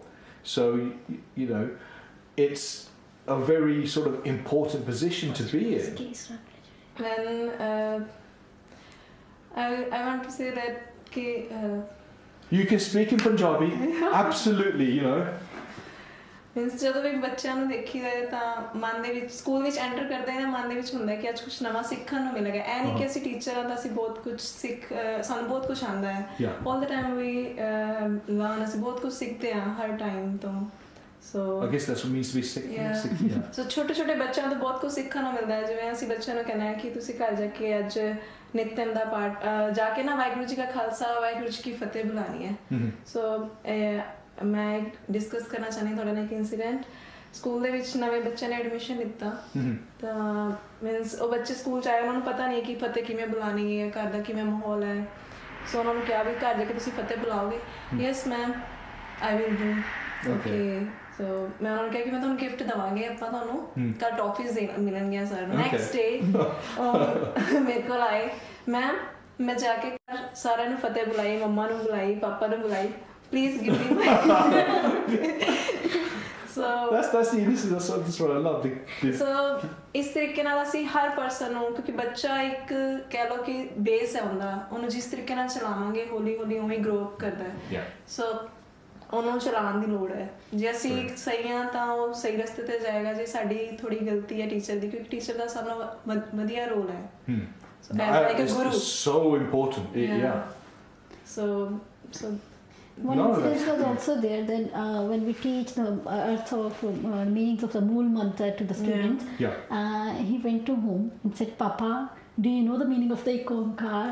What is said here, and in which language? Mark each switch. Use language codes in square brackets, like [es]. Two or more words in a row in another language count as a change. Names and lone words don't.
[en] So you know, it's a very sort of important position to be in. When I want to say that you can speak in Punjabi, absolutely, you know. [pa] ਜਦੋਂ ਵੀ ਬੱਚਿਆਂ ਨੂੰ ਦੇਖੀਦਾ ਤਾਂ ਮਨ ਦੇ ਵਿੱਚ ਸਕੂਲ ਵਿੱਚ ਐਂਟਰ ਕਰਦੇ ਨੇ, ਮਨ ਦੇ ਵਿੱਚ ਹੁੰਦਾ ਕਿ ਅੱਜ ਕੁਝ ਨਵਾਂ ਸਿੱਖਣ ਨੂੰ ਮਿਲੇਗਾ। ਇਹ ਨਹੀਂ ਕਿ ਅਸੀਂ ਟੀਚਰਾਂ ਦਾ ਅਸੀਂ ਬਹੁਤ ਕੁਝ ਸਾਨੂੰ ਬਹੁਤ ਕੁਝ ਆਉਂਦਾ ਹੈ। [en] all the time we learn, [pa] ਅਸੀਂ ਬਹੁਤ ਕੁਝ ਸਿੱਖਦੇ ਹਾਂ ਹਰ ਟਾਈਮ ਤੋਂ। [en] So I guess that's what means to be sick. Yeah. [pa] So ਛੋਟੇ ਬੱਚਿਆਂ ਤੋਂ ਬਹੁਤ ਕੁਝ ਸਿੱਖਣ ਨੂੰ ਮਿਲਦਾ ਹੈ। ਜਿਵੇਂ ਅਸੀਂ ਬੱਚਿਆਂ ਨੂੰ ਕਹਿੰਦੇ ਹਾਂ ਕਿ ਤੁਸੀਂ ਘਰ ਜਾ ਕੇ ਅੱਜ ਨਿਤਨੇਮ ਦਾ ਪਾਠ ਜਾ ਕੇ ਨਾ ਵਾਹਿਗੁਰੂ ਜੀ ਕਾ ਖਾਲਸਾ ਵਾਹਿਗੁਰੂ ਜੀ ਕੀ ਫਤਿਹ ਬੁਲਾਣੀ ਹੈ। ਸੋ ਮੈਂ ਡਿਸਕਸ ਕਰਨਾ ਚਾਹੁੰਦੀ ਤੁਹਾਡੇ ਨਾਲ ਇੱਕ ਇਨਸੀਡੈਂਟ। ਸਕੂਲ ਦੇ ਵਿੱਚ ਨਵੇਂ ਬੱਚੇ ਨੇ ਐਡਮਿਸ਼ਨ ਲਿੱਤਾ ਤਾਂ ਮੀਨਸ ਉਹ ਬੱਚੇ ਸਕੂਲ 'ਚ ਆਏ, ਉਹਨਾਂ ਨੂੰ ਪਤਾ ਨਹੀਂ ਕਿ ਫਤਿਹ ਕਿਵੇਂ ਬੁਲਾਉਣੀ ਹੈ, ਘਰ ਦਾ ਕਿਵੇਂ ਮਾਹੌਲ ਹੈ। ਸੋ ਉਹਨਾਂ ਨੂੰ ਕਿਹਾ ਵੀ ਘਰ ਜਾ ਕੇ ਤੁਸੀਂ ਫਤਿਹ ਬੁਲਾਓਗੇ। [en] yes ma'am, I will do. [pa] ਓਕੇ, ਸੋ ਮੈਂ ਉਹਨਾਂ ਨੂੰ ਕਿਹਾ ਕਿ ਮੈਂ ਤੁਹਾਨੂੰ ਗਿਫਟ ਦੇਵਾਂਗੇ, ਆਪਾਂ ਤੁਹਾਨੂੰ ਕੱਲ ਟੌਫੀਜ਼ ਮਿਲਣਗੀਆਂ ਸਰ ਨੂੰ। [en] next day [pa] ਮੇਰੇ ਕੋਲ ਆਏ, ਮੈਮ ਮੈਂ ਜਾ ਕੇ ਸਾਰਿਆਂ ਨੂੰ ਫਤਿਹ ਬੁਲਾਈ, ਮੰਮਾ ਨੂੰ ਬੁਲਾਈ, ਪਾਪਾ ਨੂੰ ਬੁਲਾਈ, [en] please give me my so that's what I love. [pa] So ਇਸ ਤਰੀਕੇ ਨਾਲ ਅਸੀਂ ਹਰ ਪਰਸਨ ਨੂੰ, ਕਿਉਂਕਿ ਬੱਚਾ ਇੱਕ ਕਹਿ ਲਓ ਕਿ ਬੇਸ ਹੈ ਉਹਨੂੰ ਜਿਸ ਤਰੀਕੇ ਨਾਲ ਚਲਾਵਾਂਗੇ ਹੌਲੀ ਹੌਲੀ ਉਵੇਂ [en] grow up [pa] ਕਰਦਾ ਹੈ। ਸੋ ਉਹਨੂੰ ਚਲਾਉਣ ਦੀ ਲੋੜ ਹੈ। ਜੇ ਅਸੀਂ ਸਹੀ ਹਾਂ ਤਾਂ ਉਹ ਸਹੀ ਰਸਤੇ ਤੇ ਜਾਏਗਾ। ਜੇ ਸਾਡੀ ਥੋੜੀ ਗਲਤੀ ਹੈ ਟੀਚਰ ਦੀ, ਕਿਉਂਕਿ ਟੀਚਰ ਦਾ ਸਭ ਨਾਲੋਂ ਵਧੀਆ ਰੋਲ ਹੈ। [en] like a guru. So important. So one incident was also there. Then when we teach the earth of meanings of the Mool Mantra to the students, he went to home and said, "Papa, do you know the meaning of the EkOnkar?